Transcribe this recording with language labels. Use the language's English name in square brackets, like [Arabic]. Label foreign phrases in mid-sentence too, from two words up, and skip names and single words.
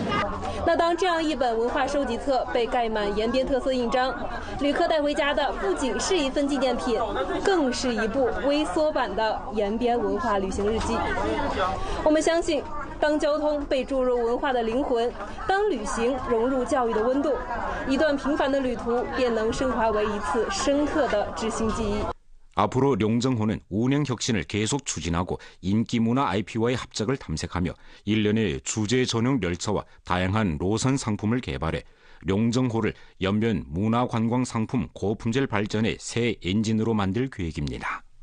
[Chinese] 那当这样一本文化收集册被盖满延边特色印章，旅客带回家的不仅是一份纪念品，更是一部微缩版的延边文化旅行日记。我们相信，当交通被注入文化的灵魂，当旅行融入教育的温度，一段平凡的旅途便能升华为一次深刻的知心记忆。 [Korean] 앞으로 룡정호는 운행 혁신을 계속 추진하고 인기문화 IP와의 합작을 탐색하며 일련의 주제 전용 열차와 다양한 노선 상품을 개발해 룡정호를 연변 문화관광상품 고품질 발전의 새 엔진으로 만들 계획입니다.